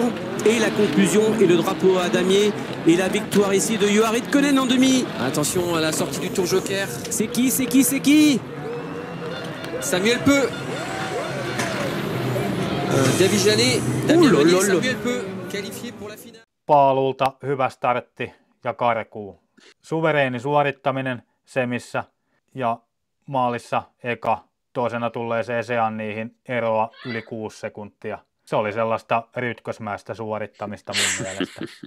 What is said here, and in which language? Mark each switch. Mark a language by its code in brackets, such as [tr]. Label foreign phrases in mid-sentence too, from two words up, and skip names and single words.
[fr] Et la conclusion et le drapeau à damier et la victoire ici de Rayuar Ridkonen en demi. Attention à la sortie du tour Joker. C'est qui? C'est qui? C'est qui? Samuel Peu. David Janet, Damien Meunier, Samuel Peu qualifié pour la finale. [fi] Paalulta hyvä startti ja karkuu. Suvereeni suorittaminen semissä ja maalissa eka. Toisena tulleeseen Seanniihin eroa yli 6 sekuntia. Se oli sellaista rytkösmäistä suorittamista mun mielestä.